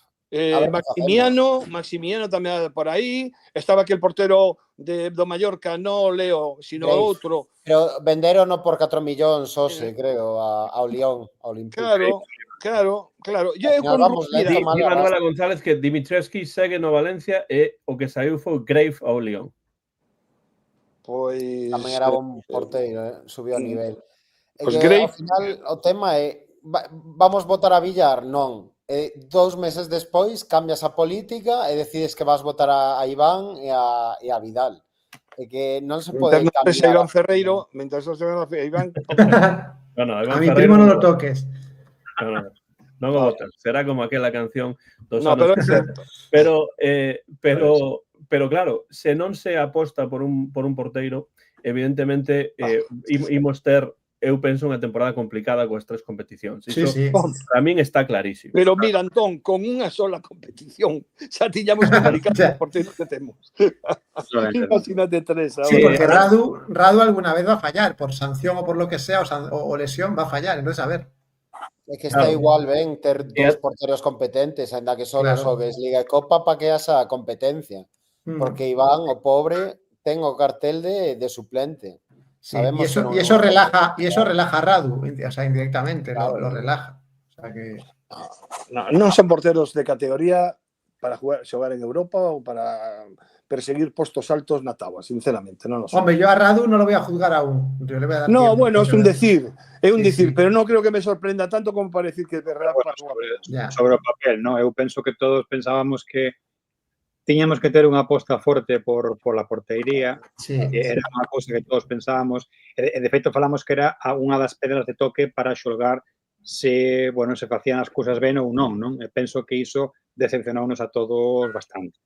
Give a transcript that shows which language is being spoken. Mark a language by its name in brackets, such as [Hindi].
[Galician] Maximiano tamén por aí, estaba aquel portero do Mallorca, non Leo, sino outro. Pero venderon por 4 millóns, creo, ao Lyon, ao Olympique. Claro. Di Manuela González que Dimitrievski segue no Valencia e o que saiu foi Grave ao Lyon. Pois... Tamén era un porteiro, subiu a nivel. Pois Grave... Ao final, o tema é, vamos votar a Villar? Non. 2 meses despois cambias a política e decides que vas votar a Iván e a Vidal. É que non se pode cambiar. Iván Ferreiro, mentras se Iván... [Spanish] A mi primo non lo toques. [Galician] Non o votas. Será como aquela canción dos anos. Pero é certo. Pero claro, se non se aposta por un porteiro, evidentemente imos ter, eu penso, unha temporada complicada coas 3 competicións. Iso, para min está clarísimo. Pero mira, Antón, con unha sola competición xa tiñamos complicado os porteiros que temos. Imagínate 3. [Spanish] Sí, porque Radu alguna vez va a fallar, por sanción o por lo que sea, o lesión va a fallar. Entonces, a ver. [Galician] É que está igual ben ter 2 porteros competentes, ainda que só xogues Liga e Copa para que haxa competencia. Porque Iván, o pobre, ten o cartel de suplente. [Spanish] Sí, y eso relaja a Radu, o sea, indirectamente, lo relaja. O sea que... [Galician] Non son porteros de categoría para xogar en Europa ou para perseguir postos altos na táboa, sinceramente, non lo sei. [Spanish] Hombre, yo a Radu non lo voy a juzgar aún. Yo le voy a dar no, bueno, es un decir, pero non creo que me sorprenda tanto como para decir que de verdad [Galician] sobre o papel, ¿no? Eu penso que todos pensábamos que tiñamos que ter unha aposta forte por la porteiría. Era unha cousa que todos pensábamos. E, de feito, falamos que era unha das pedras de toque para xolgar se facían as cousas ben ou non, non? E penso que iso decepcionounos a todos bastante.